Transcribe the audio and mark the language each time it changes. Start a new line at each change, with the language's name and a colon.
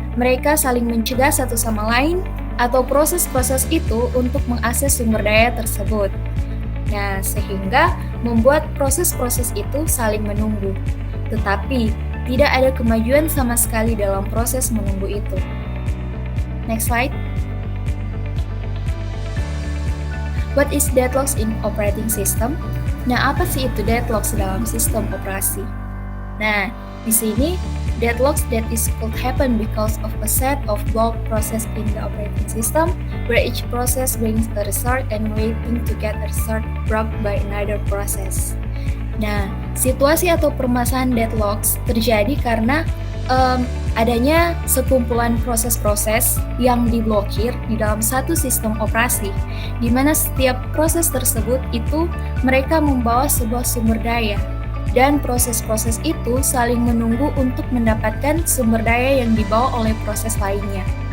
Indonesian: mereka saling mencegah satu sama lain atau proses-proses itu untuk mengakses sumber daya tersebut. Nah, sehingga membuat proses-proses itu saling menunggu. Tetapi, tidak ada kemajuan sama sekali dalam proses menunggu itu.
English: Next slide. What is deadlocks in operating system?
Indonesian: Nah, apa sih itu deadlocks dalam sistem operasi? Nah, di sini
English: deadlocks that is could happen because of a set of block process in the operating system where each process brings a result and waiting to get a result brought by another process.
Indonesian: Nah, situasi atau permasalahan deadlocks terjadi karena adanya sekumpulan proses-proses yang diblokir di dalam satu sistem operasi, di mana setiap proses tersebut itu mereka membawa sebuah sumber daya, dan proses-proses itu saling menunggu untuk mendapatkan sumber daya yang dibawa oleh proses lainnya.